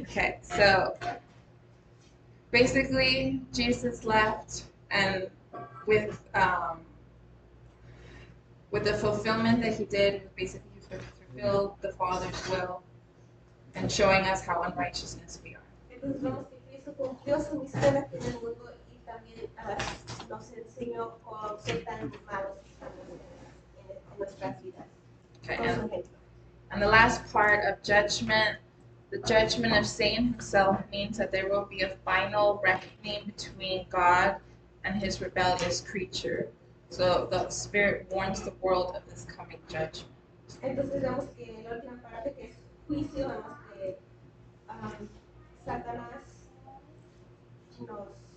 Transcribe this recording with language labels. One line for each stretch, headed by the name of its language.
English: Okay, so basically Jesus left, and with the fulfillment that he did, basically he fulfilled the Father's will and showing us how unrighteousness we are.
Spanish: Entonces vemos que Cristo cumplió su misión aquí en el mundo y también nos enseñó qué tan malos estamos en nuestras vidas.
English: Okay,
Spanish: Con su ejemplo.
English: and the last part of judgment, the judgment of Satan himself means that there will be a final reckoning between God and his rebellious creature. So the Spirit warns the world of this coming judgment.
Spanish: Entonces vemos que la última parte que es juicio, vemos que Satanás nos...